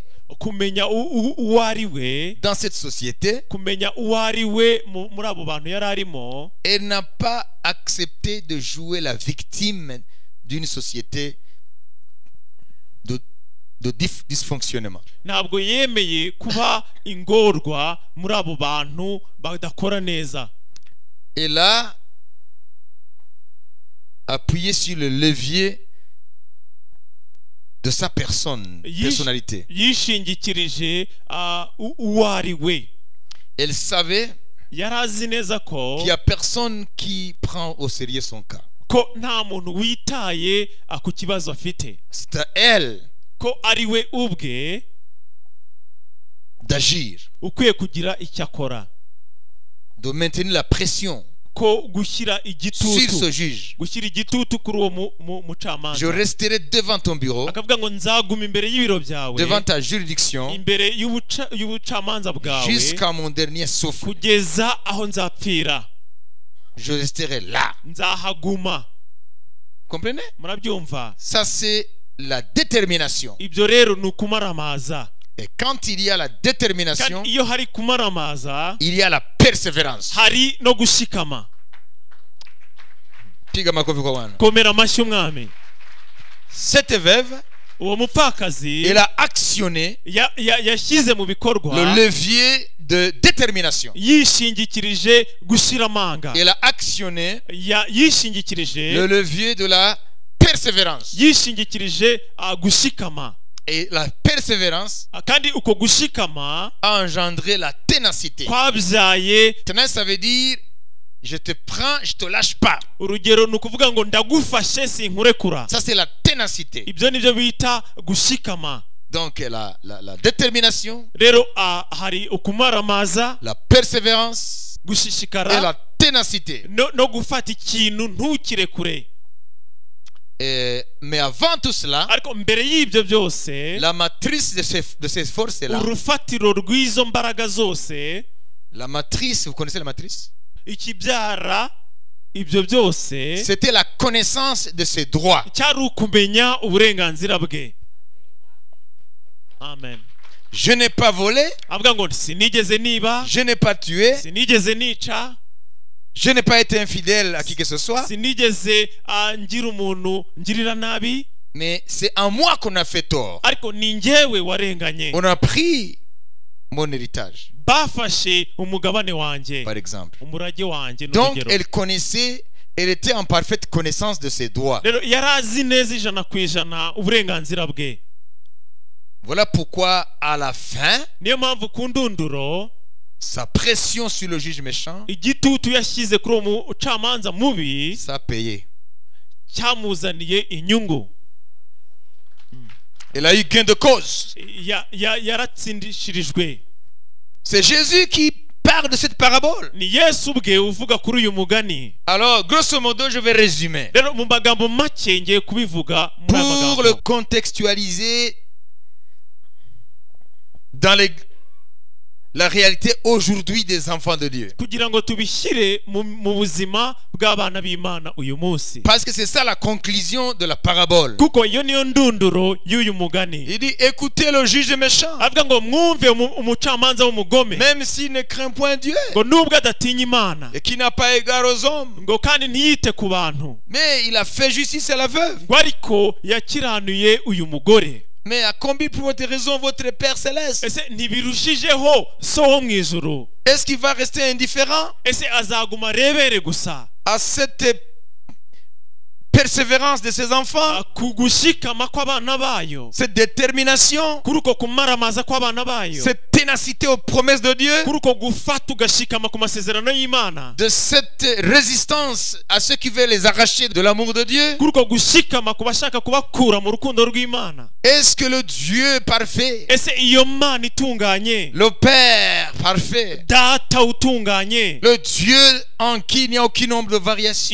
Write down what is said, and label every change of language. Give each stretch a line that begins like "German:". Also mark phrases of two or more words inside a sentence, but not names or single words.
Kinyarwanda: kumenya uwo ari we
French: dans cette société,
Kinyarwanda: kumenya uwo ari we muri abo bantu yari arimo
French: elle n'a pas accepté de jouer la victime d'une société de dysfonctionnement.
Kinyarwanda: ntabwo yemeye kuba ingorwa muri abo bantu badakora neza.
French: Elle a appuyé sur le levier de sa personnalité.
Kinyarwanda: yishingikirije uwo ari we.
French: Elle savait
Kinyarwanda: yari azi neza ko
French: qu'il n'y a personne qui prend au sérieux son cas.
Kinyarwanda: ko nta muntu witaye ku kibazo afite.
French: C'est à elle
Kinyarwanda: ko ari we ubwe
French: d'agir,
Kinyarwanda: ukwiye kugira icyo akora,
French: de maintenir la pression
Kinyarwanda: ko gushyira
French: sur
Kinyarwanda: igitutu
French: ce juge.
Kinyarwanda: gushyira igitutu kuri uwo mucamanza.
French: Je resterai devant ton bureau,
Kinyarwanda: akavuga ngo nzaguma imbere y'ibiro byawe,
French: devant ta juridiction,
Kinyarwanda: imbere y'ubucamanza bwawe
French: jusqu'à mon dernier souffle.
Kinyarwanda: kugeza aho nzapfira.
French: Je resterai là.
Kinyarwanda: nzahaguma.
French: Comprenez?
Kinyarwanda: murabyumva?
French: Ça, c'est la détermination.
Kinyarwanda: ibyo rero ni ukumaramaza.
French: Et quand il y a la détermination,
Kinyarwanda: kandi iyo hari kumaramaza
French: il y a la persévérance.
Kinyarwanda: hari no gushikama.
Swahili: Piga makofi kwa Bwana.
Kinyarwanda: komera amashyi umwami.
French: Cette veuve,
Kinyarwanda: uwo mupfakazi
French: elle a actionné
Kinyarwanda: yashyize mu bikorwa
French: le levier de détermination.
Kinyarwanda: yishingikirije gushyira amanga.
French: Elle a actionné
Kinyarwanda: yishingikirije
French: le levier de la persévérance.
Kinyarwanda: yishingikirije gushikama.
French: Et la persévérance
Kinyarwanda: kandi uko gushikama
French: a engendré la ténacité.
Kinyarwanda: kwabyaye
French: Ténacité, ça veut dire je te prends, je te lâche pas.
Kinyarwanda: urugero ni ukuvuga ngo ndagufashe sinkurekura.
French: Ça, c'est la ténacité.
Kinyarwanda: ibyo nibyo bita gushikama.
French: Donc, la détermination,
Kinyarwanda: rero hari ukumaramaza,
French: la persévérance et
Kinyarwanda: gushishikara
French: la ténacité.
Kinyarwanda: no gufata ikintu ntukirekure.
French: Mais avant tout cela,
Kinyarwanda: ariko mbere y'ibyo byose
French: la matrice de ces forces-là,
Kinyarwanda: urufatiro rw'izo mbaraga zose,
French: la matrice, vous connaissez la matrice?
Kinyarwanda: ikibyara ibyo byose
French: C'était la connaissance de ses droits.
Kinyarwanda: cyari ukumenya uburenganzira bwe. amen.
French: Je n'ai pas volé,
Kinyarwanda: avuga ngo sinigeze niba,
French: je n'ai pas tué,
Kinyarwanda: sinigeze nica,
French: je n'ai pas été infidèle à qui que ce soit,
Kinyarwanda: sinigeze ngira umuntu ngirira nabi,
French: mais c'est en moi qu'on a fait tort.
Kinyarwanda: ariko ni njyewe warenganye.
French: On a pris mon héritage,
Kinyarwanda: bafashe umugabane wanjye,
French: par exemple.
Kinyarwanda: umurage wanjye.
French: Donc,
Kinyarwanda: n'urugero.
French: elle connaissait, elle était en parfaite connaissance de ses droits.
Kinyarwanda: rero yari azi neza 100% uburenganzira bwe.
French: Voilà pourquoi, à la fin,
Kinyarwanda: niyo mpamvu ku ndunduro
French: sa pression sur le juge méchant,
Kinyarwanda: igitutu yashyize kuri uwo mucamanza mubi
French: ça a payé.
Kinyarwanda: cyamuzaniye inyungu.
French: Elle a eu gain de cause.
Kinyarwanda: yaratsindishirijwe.
French: C'est Jésus qui parle de cette parabole.
Kinyarwanda: ni Yesu ubwe uvuga kuri uyu mugani.
French: Alors, grosso modo, je vais résumer.
Kinyarwanda: rero mu magambo make ngiye kubivuga muri aya
French: Pour le
Kinyarwanda: magambo
French: contextualiser dans la réalité aujourd'hui des enfants de Dieu.
Kinyarwanda: kugira ngo tubishyire mu buzima bw'abana b'Imana uyu munsi.
French: Parce que c'est ça la conclusion de la parabole.
Kinyarwanda: kuko iyo niyo ndunduro y'uyu mugani.
French: Il dit, écoutez le juge méchant.
Kinyarwanda: avuga ngo mwumve umucamanza w'umugome,
French: Même s'il ne craint point Dieu
Kinyarwanda: ngo nubwo adatinya Imana,
French: et qui n'a pas égard aux hommes,
Kinyarwanda: ngo kandi ntiyite ku bantu,
French: mais il a fait justice à la veuve.
Kinyarwanda: ngo ariko yakiranuye uyu mugore.
French: Mais a combien pour votre raison votre Père Céleste?
Kinyarwanda: ese ntibirushijeho so wo mu ijuru?
French: Est-ce qu'il va rester indifférent
Kinyarwanda: ese azaguma arebere gusa
French: à cette persévérance de ses enfants,
Kinyarwanda: ku gushikama kw'abana bayo,
French: cette détermination,
Kinyarwanda: kuri uko kumaramaza kw'abana bayo,
French: cette ténacité aux promesses de Dieu,
Kinyarwanda: kuri uko gufata ugashikama ku masezerano y'Imana,
French: de cette résistance à ceux qui veulent les arracher de l'amour de Dieu.
Kinyarwanda: kuri uko gushikama ku bashaka kubakura mu rukundo rw'Imana.
French: Est-ce que le Dieu parfait,
Kinyarwanda: Ese iyo Mana itunganye,
French: le Père parfait,
Kinyarwanda: data utunganye,
French: le Dieu en qui il n'y a aucun nombre de variations,